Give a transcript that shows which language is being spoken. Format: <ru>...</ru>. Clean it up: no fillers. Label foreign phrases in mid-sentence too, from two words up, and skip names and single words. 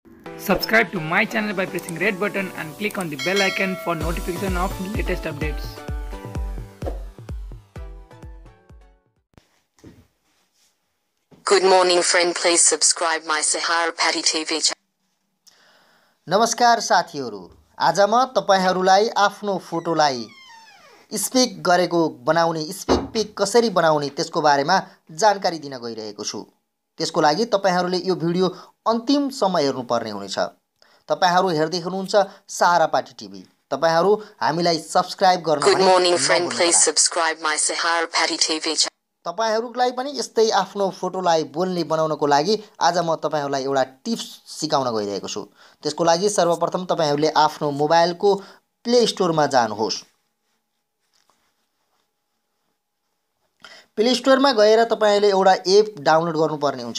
<en>Subscribe to my channel by pressing red button and click on the bell icon for notification of latest updates. Good morning friend, please subscribe my SaharaPatitv channel.</en> <ne>नमस्कार साथीहरु, आज म तपाईहरुलाई आफ्नो फोटोलाई स्पिक गरेको बनाउने स्पिक पिक कसरी बनाउने त्यसको बारेमा जानकारी दिन गइरहेको छु। त्यसको लागि तपाईहरुले यो भिडियो अन्तिमसम्म हेर्नुपर्ने हुनेछ। तपाईहरु हेर्दै हुनुहुन्छ SaharaPatitv। तपाईहरु हामीलाई सब्स्क्राइब गर्न</ne> <en>Good morning friend, please subscribe my SaharaPatitv channel.</en> <ne>तपाईहरुलाई पनि यस्तै आफ्नो फोटोलाई बोल्ने बनाउनको लागि आज म तपाईहरुलाई एउटा टिप्स सिकाउन गइरहेको छु। त्यसको लागि सर्वप्रथम तपाईहरुले आफ्नो मोबाइलको प्ले स्टोरमा जानुहोस्। प्ले स्टोरमा गएर तपाईहरुले एउटा एप डाउनलोड गर्नुपर्ने हुन्छ।</ne>